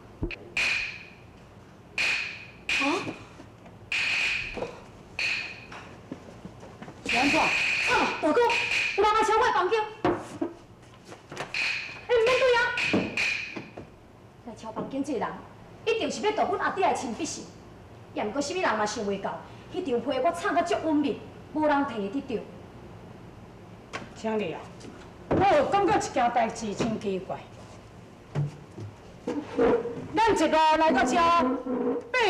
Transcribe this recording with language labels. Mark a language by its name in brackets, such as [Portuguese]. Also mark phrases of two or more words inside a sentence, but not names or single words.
[Min Nan Chinese] 是安怎？大哥，有人来敲我的房间。你唔免对啊！来敲房间这个人，一定是要夺阮阿弟的亲笔信。也毋过什么人嘛想袂到，迄张批我藏甲足稳密，无人摕会得到。请你啊！我有感觉一件代志真奇怪。咱一路来到这，爬